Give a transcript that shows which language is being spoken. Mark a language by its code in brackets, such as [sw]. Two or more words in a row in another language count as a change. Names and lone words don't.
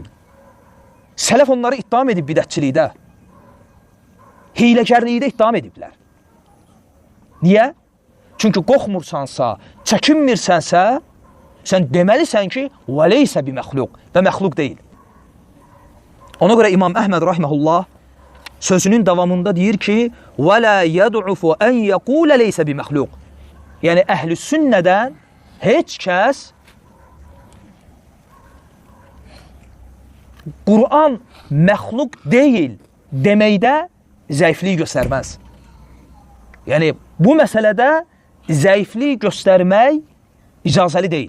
[az] Sələf onları ittiham edib bidətçilikdə. Hiyləgərlikdə ittiham ediblər. Niyə? Çünki qorxmursansa, çəkinmirsənsə, sən deməlisən ki, [ar] وليس بمخلوق [az] və məxluq deyil. Ona görə İmam Əhməd rahiməhullah sözünün davamında deyir ki, [ar] وَلَا يَدْعُفُ أَنْ يَقُولَ لَيْسَ بِمَخْلُقٍ [az] Yəni, əhl-i sünnədən heç kəs Quran məxluq deyil deməkdə zəiflik göstərməz. Yəni, bu məsələdə zəiflik göstərmək icazəli deyil.